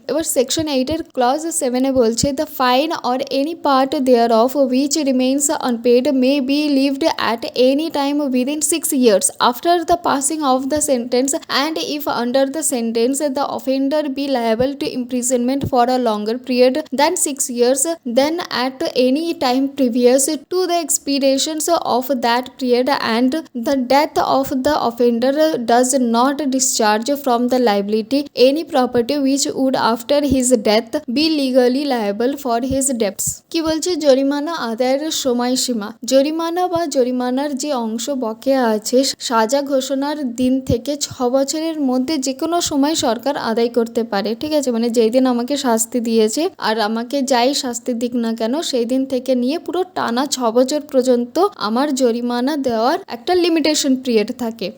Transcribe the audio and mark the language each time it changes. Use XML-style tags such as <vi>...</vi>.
<bn>এবার section 8-এর clause 7-এ বলছে</bn> <en>The fine or any part thereof which remains unpaid may be levied at any time within 6 years after the passing of the sentence and if under the sentence the offender be liable to imprisonment for a longer longer period than 6 years than at any time previous to the expirations of that period and the death of the offender does not discharge from the liability any property which would after his death be legally liable for his debts।</en> <bn>কি বলছে, জরিমানা আদায়ের সময়সীমা। জরিমানা বা জরিমানার যে অংশ বকেয়া আছে সাজা ঘোষণার দিন থেকে 6 বছরের মধ্যে যে কোনো সময় সরকার আদায় করতে পারে। ঠিক আছে, মানে যেই দিন আমাকে শাস্তি দিয়েছে আর আমাকে যাই শাস্তি দিক না কেন সেই দিন থেকে নিয়ে পুরো টানা 6 বছর পর্যন্ত আমার জরিমানা দেওয়ার একটা লিমিটেশন পিরিয়ড থাকে।</bn>